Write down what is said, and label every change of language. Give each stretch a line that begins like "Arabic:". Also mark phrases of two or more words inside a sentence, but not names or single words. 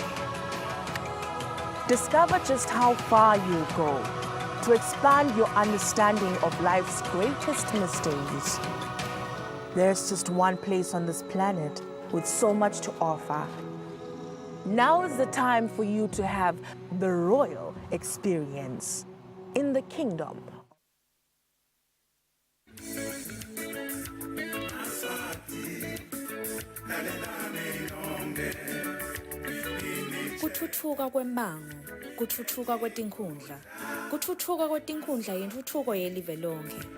English: Discover just how far you'll go to expand your understanding of life's greatest mysteries. There's just one place on this planet with so much to offer. Now is the time for you to have the royal experience in the kingdom.
Swati: Kuthuthuka kwembango, kuthuthuka kwetinkhundla. Kuthuthuka kwetinkhundla yintuthuko yelive lonke.